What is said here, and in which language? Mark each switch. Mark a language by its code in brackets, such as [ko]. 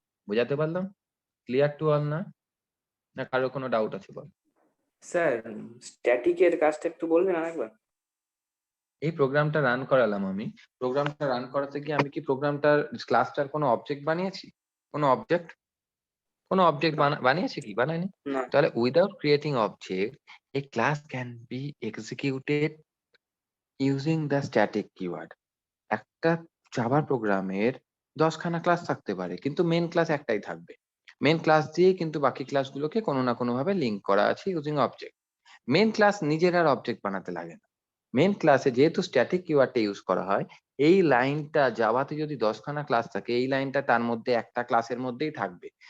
[bn] বোঝাতে পারলাম? Clear to all না? না কারো কোনো ডাউট আছে বল? স্যার স্ট্যাটিকের কাজটা একটু বলবেন আরেকবার? এই প্রোগ্রামটা রান করালাম আমি। প্রোগ্রামটা রান করাতে গিয়ে আমি কি প্রোগ্রামটার ক্লাসটার কোনো অবজেক্ট বানিয়েছি? কোনো অবজেক্ট বানিয়েছি কি? বানাইনি। না। তাহলে [en] Without creating object a class can be executed using the static keyword. [bn] একটা জাভা প্রোগ্রামের 10 খানা ক্লাস থাকতে পারে, কিন্তু মেন ক্লাস একটাই থাকবে। মেন ক্লাস দিয়ে কিন্তু বাকি ক্লাসগুলোকে কোনো না কোনো ভাবে লিঙ্ক করা আছে ইউজিং অবজেক্ট। মেন ক্লাস নিজের আর অবজেক্ট বানাতে লাগে না। মেন ক্লাসে যেহেতু স্ট্যাটিক কিওয়ার্ডটা ইউজ করা হয়, এই লাইনটা জাভাতে যদি 10 খানা ক্লাস থাকে, এই লাইনটা তার মধ্যে একটা ক্লাসের মধ্যেই থাকবে।